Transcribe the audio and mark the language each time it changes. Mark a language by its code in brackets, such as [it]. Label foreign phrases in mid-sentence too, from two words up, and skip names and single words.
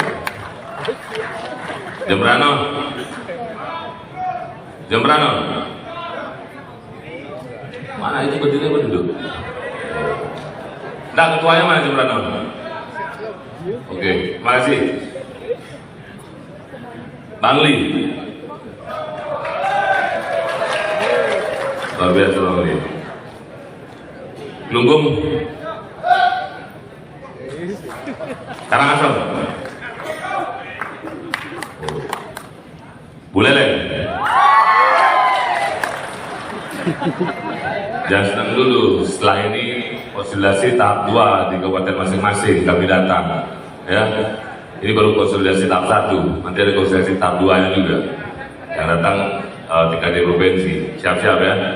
[id] Jembrano. Jembrano. Mana itu berdiri apa duduk? Nah, ketuanya mana Jembrano? Oke, terima kasih. Bangli. Luar biasa Bangli. Lunggung. Karangasem. Buleleng. Jangan senang dulu, setelah ini konsolidasi tahap 2 di kabupaten masing-masing kami datang. Ya, ini baru konsolidasi tahap 1, nanti ada konsolidasi tahap 2-nya juga. Yang datang tingkat di provinsi, siap-siap ya.